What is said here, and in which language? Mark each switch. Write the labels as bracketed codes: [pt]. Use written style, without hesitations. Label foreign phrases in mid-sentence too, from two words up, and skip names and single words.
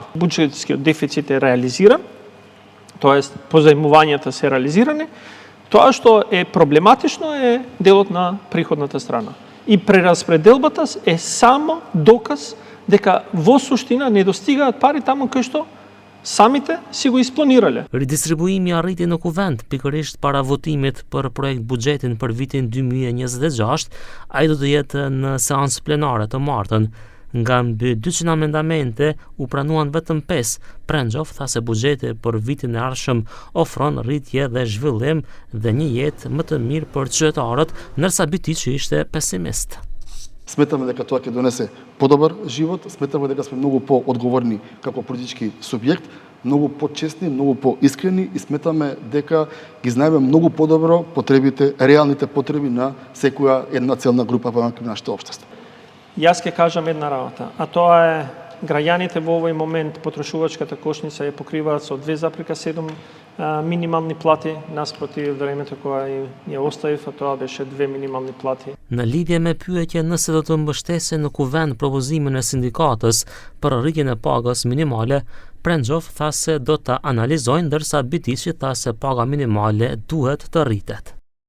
[mk] Буџетскиот дефицит е реализиран, тоест позајмувањата се реализирани. Тоа што е проблематично е делот на приходната страна. И прераспределбата е само доказ дека во суштина не достигаат пари таму кај што самите си го испланирале. [sq] Ridistribuimi arriti në kuvent pikërisht para votimit për projekt buxhetin për vitin 2026, ai do të jetë në seancë plenare të martën. Nga mbi 200 amendamente u pranuan vetëm 5. Prenxov tha se buxheti për vitin e ardhshëm ofron rritje dhe zhvillim dhe një jetë më të mirë për qytetarët, ndërsa Bytiçi ishte pesimist. [mk] Сметаме дека тоа ќе донесе подобар живот, сметаме дека сме многу поодговорни како политички субјект, многу почестни, многу поискрени и сметаме дека ги знаеме многу подобро потребите, реалните потреби на секоја една целна група во нашето општество. Јас ќе кажам една работа, а тоа е граѓаните во овој момент потрошувачката кошница ја покриваат со 2,7 минимални плати наспроти времето кога ја оставив, а тоа беше 2 минимални плати. [sq] Në lidhje me pyetje nëse do të mbështesë në kuvent propozimin e sindikatës për rritjen e pagës minimale, Prenxov tha se do ta analizojnë, ndërsa Bytiçi tha se paga minimale duhet të rritet.